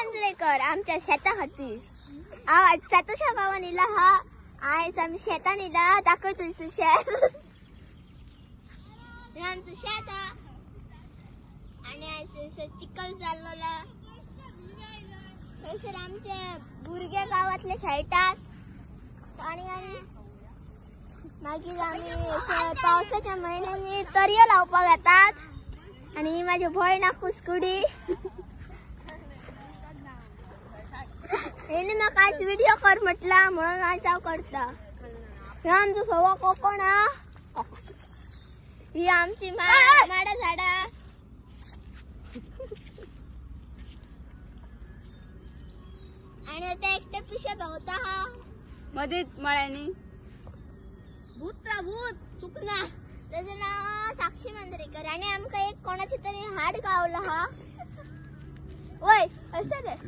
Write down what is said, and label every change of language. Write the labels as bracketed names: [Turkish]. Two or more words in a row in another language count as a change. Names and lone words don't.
[Konkani] मांजरेकर आमच्या शेता खातीर आवाज सातोशा गावान इला हा आयज आमी शेतान इला दाखयतलीस शेत हे आमचं शेत हा आणि आयज चिखल जाल्लोला थंयसर आमचे भुरगे गावातले खेळटात आणि मागीर आमी पावसाच्या महिन्यांनी तरयो लावपाक येतात आणि ही माझी भयण कुस्कुडी हेने म्हाका आज व्हिडिओ कर म्हटला म्हणून आज हांव करता हे आमचो सवो कोकण हा ही आमची माडा झाडा आणि ते एकटे पिशे भोवता हा मध्येच मळ्यानी भूत सुकना त्याचं नाव साक्षी मांजरेकर आणि आमका एक कोणाची तरी हाड गावला हा ओय असं रे